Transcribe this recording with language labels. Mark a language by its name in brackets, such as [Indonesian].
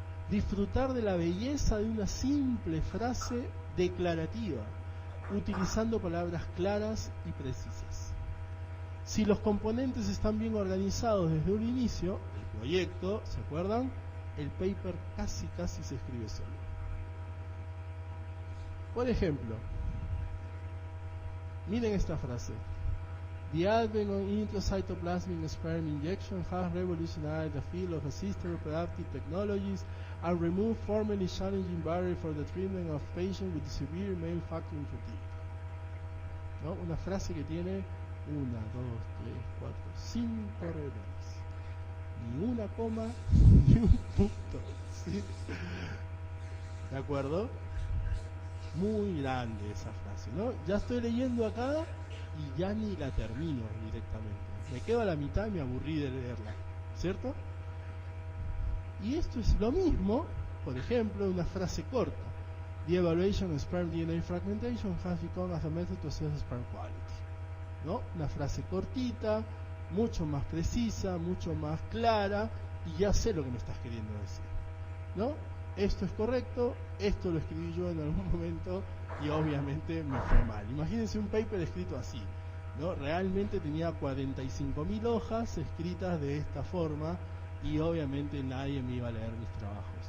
[Spanish] Disfrutar de la belleza de una simple frase declarativa, utilizando palabras claras y precisas. Si los componentes están bien organizados desde un inicio, el proyecto, ¿se acuerdan? El paper casi se escribe solo. Por ejemplo, miren esta frase. [English] The advent of intracytoplasmic sperm injection has revolutionized the field of assisted reproductive technologies and removed formerly challenging barriers for the treatment of patients with severe male factor infertility. [Spanish] ¿No? Una frase que tiene 1, 2, 3, 4, 5 reglas. Ni una coma, ni un punto. ¿Sí? ¿De acuerdo? Muy grande esa frase, ¿no? Ya estoy leyendo acá y ya ni la termino directamente. Me quedo a la mitad y me aburrí de leerla, ¿cierto? Y esto es lo mismo, por ejemplo, una frase corta. [English] The evaluation of sperm DNA fragmentation has become as a method to assess sperm quality. [Spanish] ¿No? Una frase cortita, mucho más precisa, mucho más clara, y ya sé lo que me estás queriendo decir, ¿no? Esto es correcto, esto lo escribí yo en algún momento y obviamente me fue mal. Imagínense un paper escrito así, ¿no? Realmente tenía 45.000 hojas escritas de esta forma y obviamente nadie me iba a leer mis trabajos.